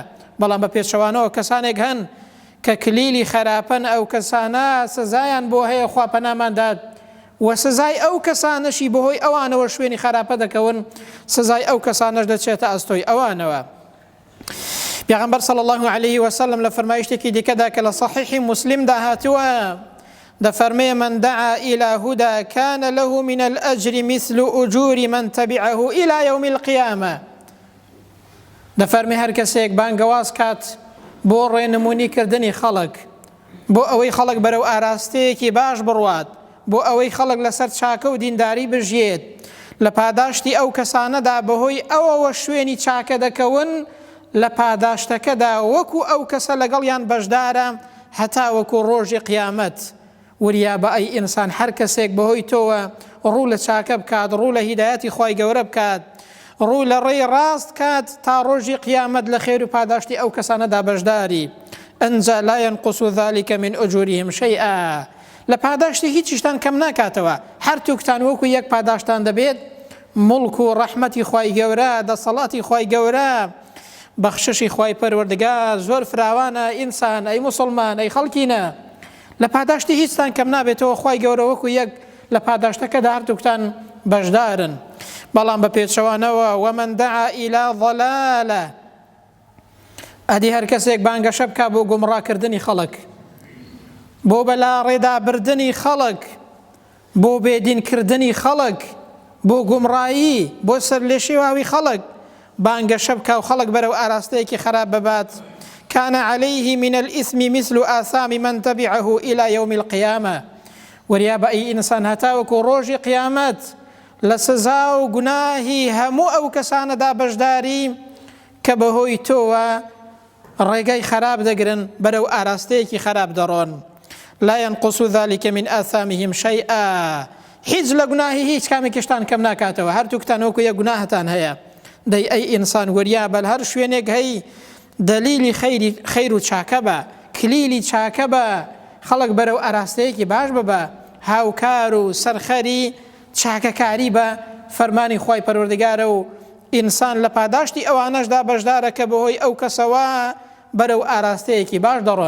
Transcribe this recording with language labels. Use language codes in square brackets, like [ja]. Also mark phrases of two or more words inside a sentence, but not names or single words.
[ckb] بەڵام بە پێچەوانەوە کەسانێک هەن کە کلیلی خراپەن، ئەو کەسانە سزایان بۆ هەیە خوا پەناماندات، و سزای ئەو کەسانەشی بەهۆی ئەوانەوە شوێنی خراپە دەکەون، سزای ئەو کەسانەش دەچێتە ئەستۆی ئەوانەوە. پێغەمبەر [ar] صلی الله علیه وسلم [ckb] لە فەرمایشتێکی دیکەدا کە لە صحیحی مسلمدا هاتووە دەفەرمێ [ar] من دعا إلى هدى كان له من الأجر مثل أجور من تبعه إلى يوم القيامة. [ckb] دەفەرمێ هەر کەسێک بانگەواز کات بۆ ڕێنمونی کردنی خەڵک، بۆ ئەوەی خەڵک بەرەو ئاراستەیەکی باش بڕوات، بۆ ئەوەی خەڵک لەسەر چاکە و دینداری بژێت، لە پاداشتی ئەو کەسانەدا بەهۆی ئەوەوە شوێنی چاکە دەکەون، لە پاداشتەکەدا وەکو ئەو کەسە لەگەڵیان بەشدارە هەتا وەکو ڕۆژی قیامەت. وریا بە ئەی ئینسان هەر کەسێک بەهۆی تۆوە ڕوو لە چاکە بکات، ڕوو لە هیدایەتی خوای گەورە بکات، ڕوو لە ڕێی ڕاست کات تا ڕۆژی قیامەت لە خێر و پاداشتی ئەو کەسانەدا بەشداری. [ar] ئەنجا لا ينقص ذلك من أجورهم شيئا. [ckb] لە پاداشتی هیچیشتان کەم ناکاتەوە، هەر تووکتان وەکو یەک پاداشتان دەبێت. مڵک و ڕەحمەتی خوای گەورە، دەسەڵاتی خوای گەورە، بەخششی خوای پەروەردگار زۆر فراوانە. ئینسان ئەی موسڵمان ئەی خەڵکینە، لە پاداشتی هیچتان کەم نابێتەوە، خوای گەورە وەکو یەک لە پاداشتەکەدا هەر تووکتان بەشدارن. بەڵام بە پێچەوانەوە [ar] ومن دعا إلى ضلالة، [ckb] ئەدی هەر کەسێک بانگەشە بکا بۆ گومڕاکردنی خەڵک، بۆ بەلا ڕێدابردنی خەڵک، بۆ بێدینکردنی خەڵک، بۆ گومڕایی، بۆ سەر لێ شێواوی خەڵک بانگەشە بکا و خەڵک بەرەو ئاراستەیەکی خراپ ببات. [ar] كان عليه من الإثم مثل آثام من تبعه إلى يوم القيامة. [ckb] وریا بە ئەی ئینسان هەتاوەکو ڕۆژی قیامەت لە سزا و گوناهی هەموو ئەو کەسانەدا بەشداری کە بەهۆی تۆوە ڕێگەی خراپ دەگرن، بەرەو ئاراستەیەکی خراپ دەڕۆن. [ar] لا ينقص ذلك من آثامهم شيئا. [ckb] هیچ لە گوناهی هیچ کامێکیشتان کەم ناکاتەوە، هەر تووکتان وەکو یەک گوناهتان هەیە. دەی ئەی ئینسان وریا بەل هەر شوێنێک هەی دەلیلی خەیر و چاکە بە، کلیلی چاکە بە، خەڵک بەرەو ئاراستەیەکی باش ببە، هاوکار و سەرخەری چاکەکاری بە فەرمانی خوای پەروەردگارە و ئینسان لە پاداشتی ئەوانەشدا بەشدارە کە بەهۆی ئەو کەسەوە بەرەو ئاراستەیەکی باش دەڕۆن.